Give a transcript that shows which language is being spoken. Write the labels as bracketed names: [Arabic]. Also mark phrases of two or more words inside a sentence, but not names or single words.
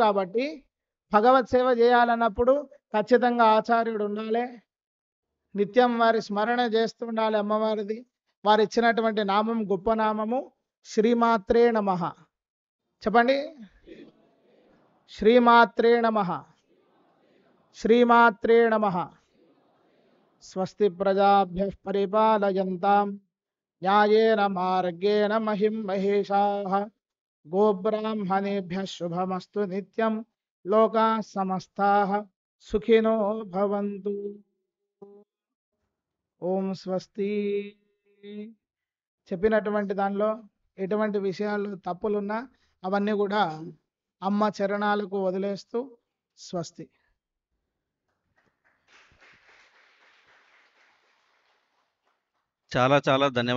[Telugu] కాబట్టి భగవత్ సేవ చేయాలన్నప్పుడు ఖచ్చితంగా ఆచార్యుడు ఉండాలి. నిత్యం వారి స్మరణ చేస్తుండాలి అమ్మవారిది. వారు ఇచ్చినటువంటి నామం గొప్ప నామము [Sanskrit] శ్రీమాత్రే నమః. చెప్పండి, శ్రీమాత్రే నమః, శ్రీమాత్రే నమః. స్వస్తి ప్రజాభ్యః పరిపాలయంతాం న్యాయేన మార్గేణ మహిం మహేషాః. గోబ్రాహ్మణేభ్యః శుభమస్తు నిత్యం. లోకాః సమస్తాః సుఖినో భవంతు. ఓం స్వస్తి. [Telugu] చెప్పినటువంటి దానిలో ఎటువంటి విషయాలు తప్పులున్నా అవన్నీ కూడా అమ్మ చరణాలకు వదిలేస్తూ స్వస్తి. చాలా చాలా ధన్యవాదాలు స్వామి.